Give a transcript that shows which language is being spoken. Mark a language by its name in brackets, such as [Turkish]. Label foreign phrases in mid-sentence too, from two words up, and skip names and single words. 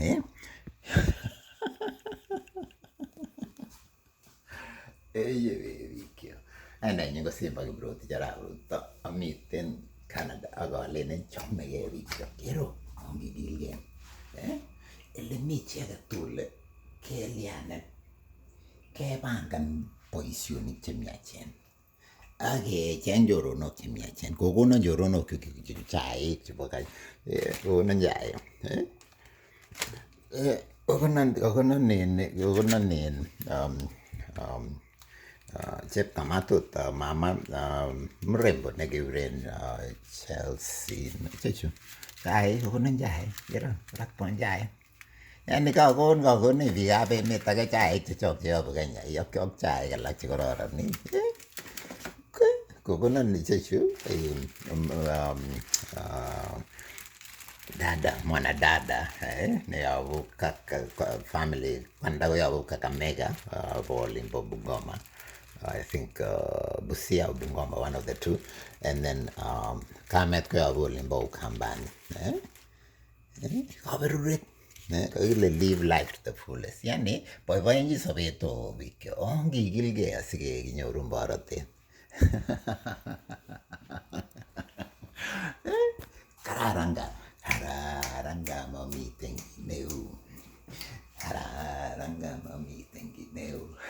[Kalenjin] bikyok anenyu ko Simba Kiprotich arap Ruto amiten Canada akalenen chomegei bikyok kiro ongikilgei ele mi chi agetugul kelyanen kepangan boisionik chemiachen ak kecheng choronok chemiachen. Kokonon choronok chaik chebo kokonon chaik kokonon chepkamatut [Swahili] mama mrembo [Kalenjin] nekikuren Chelsea chechu chaik kokonon chaik kero rakpon chaik. Yani kakon biikab emet age chaik chechok cheyobu Kenya yokyok chaik alak chekororon kokonon ichechu mwanadada neyobu family kwanda koyobu Kakamega ko Olimbo Bungoma, [English] I think Busia or Bungoma, one of the two, and then [Kalenjin] kamet koyobu Olimbo Ukambani. [English] Kaberuret live life to the fullest. [Kalenjin] Yani boiboenchi sobet bikyok ongikilgei asikekinyoru borotet. Kararan ga mamiten kit neu. Kararan ga mamiten kit neu.